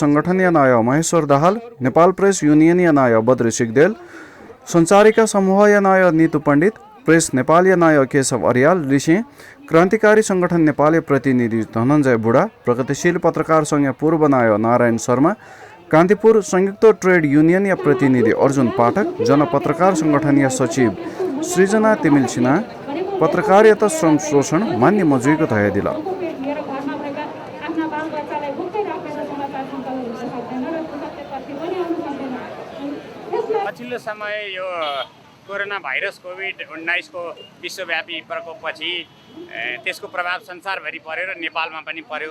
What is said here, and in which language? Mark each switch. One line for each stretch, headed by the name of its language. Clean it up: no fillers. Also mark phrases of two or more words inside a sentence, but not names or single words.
Newari: संगठन या नाय महेश्वर दाहाल नेपाल प्रेस युनियन या नाय बद्री सिगदेल संचारिका समूह या नाय नीतु पण्डित प्रेस नेपाल या नाय केशव अर्याल ऋषि क्रान्तिकारी संगठन नेपाली प्रतिनिधि धनञ्जय बुढा प्रगतिशील पत्रकार संघ पूर्व नाय नारायण शर्मा कान्तिपुर संयुक्त ट्रेड युनियन या प्रतिनिधि अर्जुन पाठक जनपत्रकार संगठन या सचिव सृजना तिमिल सिन्हा पत्रकारिता श्रम शोषण मान्य मजुईको धयदिला
Nepali: पछिल्लो समय यो कोरोना भाइरस कोभिड-19 को विश्वव्यापी प्रकोपपछि त्यसको प्रभाव संसारभरि पर्यो र नेपालमा पनि पर्यो।